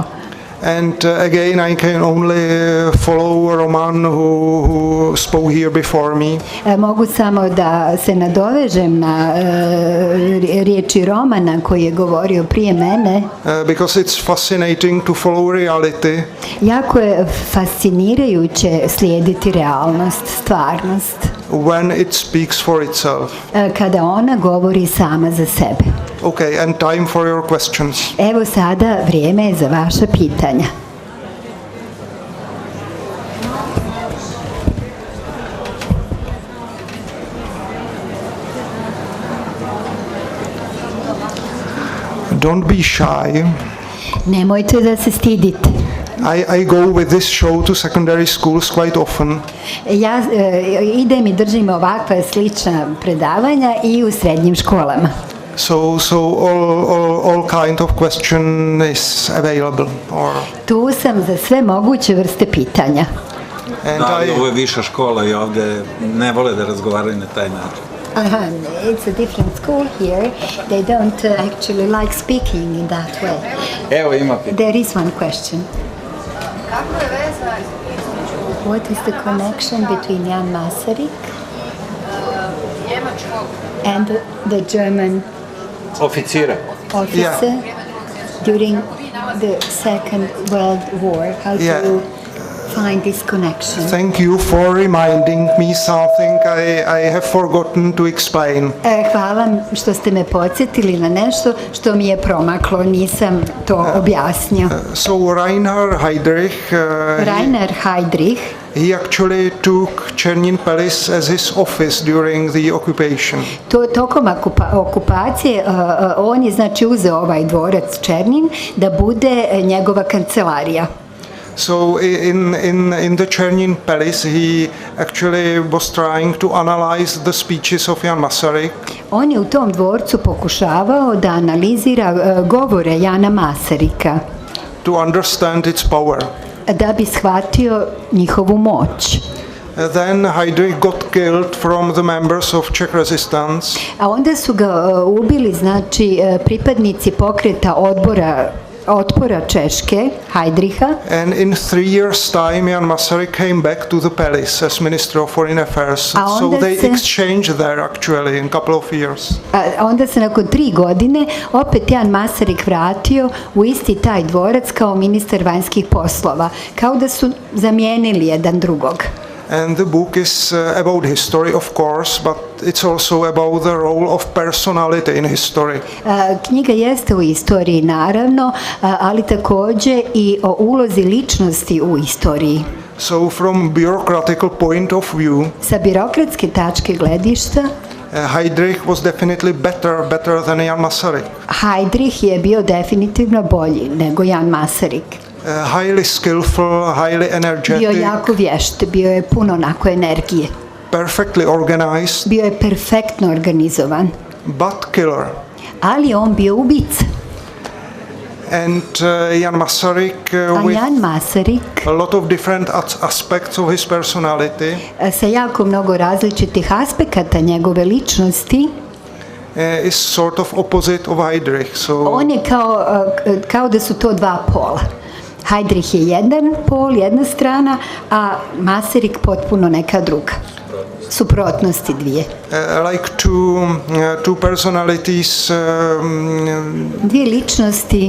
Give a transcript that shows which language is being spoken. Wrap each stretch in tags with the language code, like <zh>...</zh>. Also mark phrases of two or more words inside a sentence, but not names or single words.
<en>And again, I can only follow Roman who spoke here before me.</en> <bs>Mogu samo da se nadovežem na riječi Romana koji je govorio prije mene.</bs> <en>Because it's fascinating to follow reality.</en> <bs>Jako je fascinirajuće slijediti realnost, stvarnost,</bs> <en>When it speaks for itself.</en> <bs>kada ona govori sama za sebe.</bs> <en>Okay, and time for your questions.</en> <bs>Evo sada vrijeme je za vaša pitanja.</bs> <en>Don't be shy.</en> <bs>Nemojte da se stidite.</bs> <en>I go with this show to secondary schools quite often.</en> <bs>Ja idem i držim ovakva slična predavanja i u srednjim školama.</bs> <en>So all kind of question is available. Or</en> <bs>Tu sam za sve moguće vrste pitanja.</bs> <en>and</en> <bs>Da, ali ovo je viša škola i ovde ne vole da razgovaraju na taj način.</bs> <en>It's a different school here. They don't actually like speaking in that way.</en> <bs>Evo ima pitanje.</bs> <en>There is one question. What is the connection between Jan Masaryk and the German</en> <bs>Oficira.</bs> <en>officer during the Second World War? How do Yeah. you find this connection? thank you for reminding me something I have forgotten to explain.</en> <bs>Hvala što ste me podsjetili na nešto što mi je promaklo, nisam to objasnio.</bs> <en>So Reinhard Heydrich, Rainer Heydrich he actually took Černín Palace as his office during the occupation.</en> <bs>tokom okupacije on je znači uzeo ovaj dvorac Černin da bude njegova kancelarija.</bs> <en>So in the Černín Palace, he actually was trying to analyze the speeches of Jan Masaryk.</en> <bs>On je u tom dvorcu pokušavao da analizira govore Jana Masarika,</bs> <en>to understand its power.</en> <bs>da bi shvatio njihovu moć.</bs> <en>Then Heydrich got killed from the members of Czech resistance.</en> <bs>A onda su ga ubili, znači, pripadnici pokreta odbora otpora Češke, Heidricha.</bs> <en>And in 3 years' time, Jan Masaryk came back to the palace as Minister of Foreign Affairs.</en> <bs>A</bs> <en>So</en> <bs>onda</bs> <en>they</en> <bs>se-</bs> <en>exchanged there actually in a couple of years.</en> <bs>A onda se nakon 3 godine opet Jan Masaryk vratio u isti taj dvorac kao ministar vanjskih poslova, kao da su zamijenili jedan drugog.</bs> <en>And the book is about history, of course, but it's also about the role of personality in history.</en> <bs>Knjiga jeste o istoriji naravno, ali takođe i o ulozi ličnosti u istoriji.</bs> <en>So from bureaucratical point of view,</en> <bs>Sa birokratske tačke gledišta,</bs> <en>Heydrich was definitely better than Jan Masaryk.</en> <bs>Heidrich je bio definitivno bolji nego Jan Masaryk.</bs> <en>Highly skillful, highly</en> <bs>Bio</bs> <en>energetic,</en> <bs>jako vješt, bio je puno onako energije.</bs> <en>perfectly organized,</en> <bs>Bio je perfektno organizovan,</bs> <en>but killer.</en> <bs>ali on bio ubica.</bs> <en>And Jan Masaryk,</en> <bs>A</bs> <en>with Jan Masaryk a lot of different aspects of his personality,</en> <bs>sa jako mnogo različitih aspekata njegove ličnosti,</bs> <en>is sort of opposite of Heydrich. So</en> <bs>on je kao da su to dva pola. Heidrich je jedan pol, jedna strana, a Masaryk potpuno neka druga. Suprotnosti dvije.</bs> <en>like two personalities</en> <bs>Dvije ličnosti</bs>